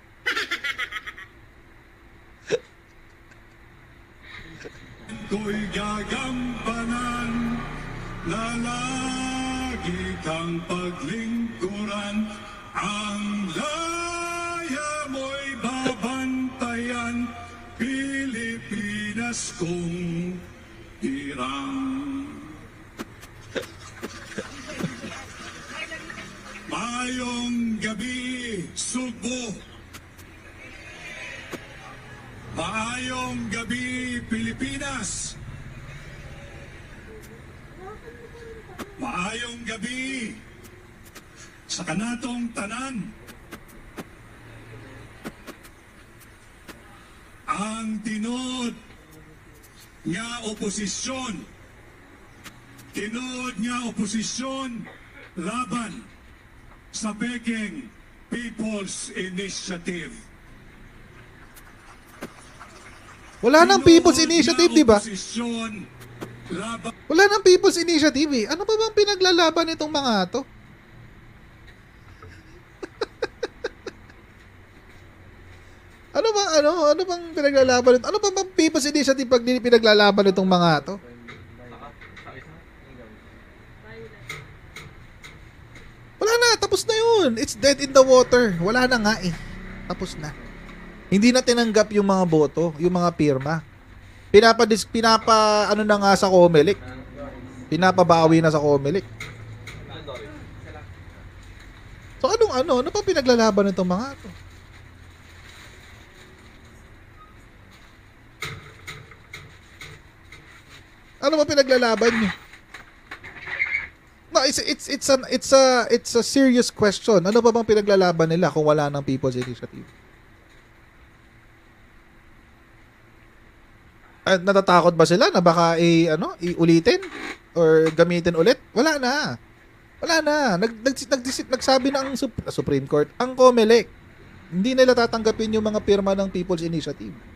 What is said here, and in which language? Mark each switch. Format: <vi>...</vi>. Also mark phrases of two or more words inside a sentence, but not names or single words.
<tl>Ko'y gagampanan, na lagi kang paglingkuran, ang laya mo'y babantayan, Pilipinas kong hirang.</tl> <ceb>Maayong gabi, Subo. Maayong gabi, Pilipinas. Maayong gabi sa kanatong tanan. Ang tinod nga oposisyon, laban sa Peking People's Initiative.</ceb> <tl>Wala nang People's Initiative, di ba? Wala nang People's Initiative eh. Ano ba bang pinaglalaban itong mga to? Ano bang pinaglalaban ito? Ano ba bang People's Initiative pag pinaglalaban itong mga to? Wala na, tapos na yun.</tl> <en>It's dead in the water.</en> <tl>Wala na nga eh. Tapos na. Hindi na tinanggap yung mga boto, yung mga pirma. Ano na nga sa COMELEC. Pinapabawi na sa COMELEC. So ano pa pinaglalaban nitong mga to? Ano ba pinaglalaban niyo?</tl> <en>No, it's a serious question.</en> <tl>Ano ba bang pinaglalaban nila kung wala ng People's Initiative? Natatakot ba sila na baka iulitin or gamitin ulit? Wala na. Nagsabi na ang Supreme Court, ang COMELEC, hindi nila tatanggapin yung mga pirma ng People's Initiative.</tl>